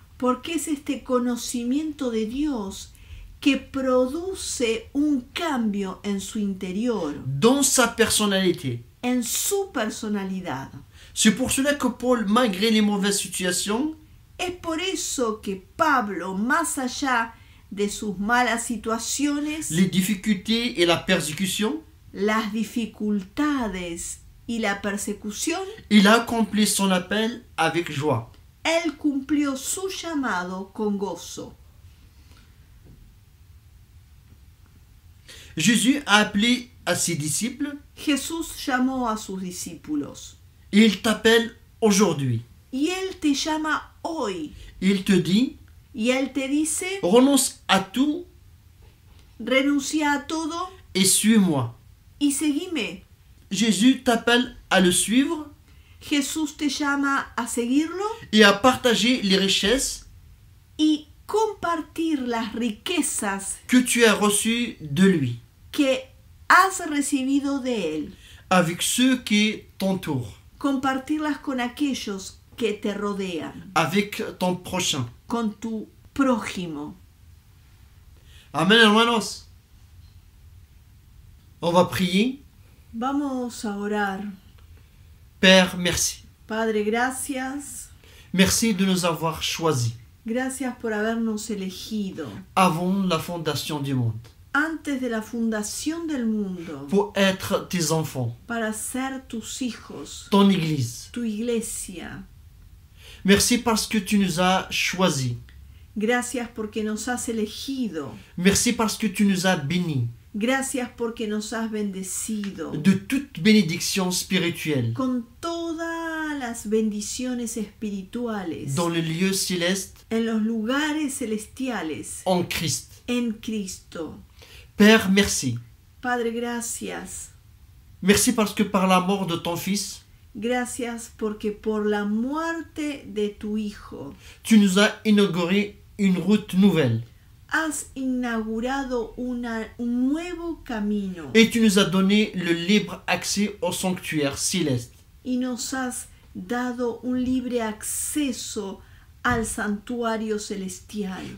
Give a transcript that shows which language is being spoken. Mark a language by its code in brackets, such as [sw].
[es] porque es este conocimiento de Dios que produce un cambio en su interior, [fr] Dans sa personnalité. [es] en su personalidad. [fr] C'est pour cela que Paul, malgré les mauvaises situations, [es] Es por eso que Pablo, más allá de sus malas situaciones, [fr] les difficultés et la persécution, [es] las dificultades y la persecución, [fr] il a accompli son appel avec joie. [es] él cumplió su llamado con gozo. [fr] Jésus a appelé à ses disciples [es] Jesús llamó a sus discípulos [fr] et il t'appelle aujourd'hui. [es] y él te llama hoy [fr] Il te dit, [es] y él te dice, [fr] renonce à tout [es] renuncia a todo [fr] et suis-moi. [es] y seguime. [fr] Jésus t'appelle à le suivre [es] Jesús te llama a seguirlo [fr] et à partager les richesses [es] y compartir las riquezas [fr] que tu as reçues de lui [es] que has recibido de él, [fr] avec ceux qui t'entourent, [es] compartirlas con aquellos que te rodean, [fr] avec ton prochain. [es] con tu prójimo. Amen, hermanos. [fr] On va prier. [es] Vamos a orar. [fr] Père, merci. [es] Padre, gracias. [fr] Merci de nous avoir choisis [es] Gracias por habernos elegido [fr] avant la fondation du monde [es] antes de la fundación del mundo [fr] pour être tes enfants, [es] para ser tus hijos, [fr] ton Église. [es] tu iglesia. [fr] Merci parce que tu nous as choisis. [es] Gracias porque nos has elegido. [fr] Merci parce que tu nous as bénis [es] Gracias porque nos has bendecido [fr] de toute bénédiction spirituelle [es] con todas las bendiciones espirituales [fr] dans le lieu céleste [es] en los lugares celestiales [fr] en Christ. [es] en Cristo. [fr] Père, merci. [es] Padre, gracias. [fr] Merci parce que par la mort de ton Fils, [es] Gracias porque por la muerte de tu Hijo [fr] tu nous as inauguré une route nouvelle [es] has inaugurado un nuevo camino [fr] et tu nous as donné le libre accès au sanctuaire céleste. [es] y nos has dado un libre acceso al santuario celestial